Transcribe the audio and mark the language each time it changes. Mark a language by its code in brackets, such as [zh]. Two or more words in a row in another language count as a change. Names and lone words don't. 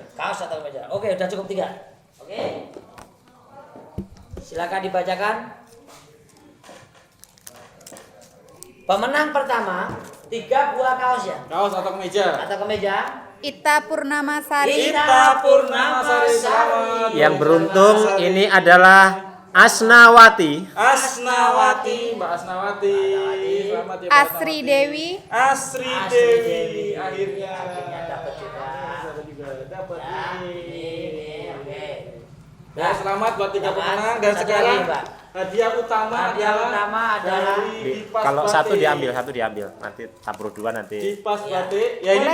[id] Kaos atau meja. Oke, udah cukup 3. Oke. Silakan dibacakan. Pemenang pertama 3 buah kaos ya Kaos atau kemeja. atau kemeja. Ita Purnamasari, Ita Purnamasari, selamat. yang beruntung ini adalah Asnawati, Asnawati, Mbak Asnawati. Selamat ya Mbak Asri Asnawati. Dewi, Asri Asri Dewi. Dewi. Akhirnya Dapat juga. Saya juga dapat Ya, ini. ini oke. Dan selamat buat 3 Selamat. pemenang dan Satu sekarang lagi, Mbak. hadiah utama Hadiah utama adalah dari Dipas kalau satu Batik. diambil, nanti campur 2 nanti. Dipas Ya. Batik. Ya ini